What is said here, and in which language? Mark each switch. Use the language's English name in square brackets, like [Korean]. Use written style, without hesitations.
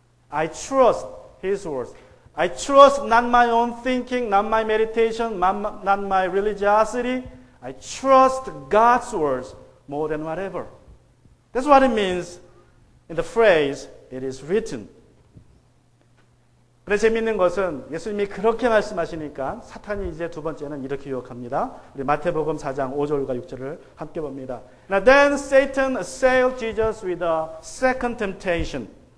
[English] I trust His words. I trust not my own thinking, not my meditation, not my religiosity. I trust God's words more than whatever. That's what it means in the phrase, "It is written." [Korean] 그런데 재미있는 것은 예수님이 그렇게 말씀하시니까 사탄이 이제 두 번째는 이렇게 유혹합니다. 우리 마태복음 4장 5절과 6절을 함께 봅니다. [English] Now then Satan assailed Jesus with a second temptation.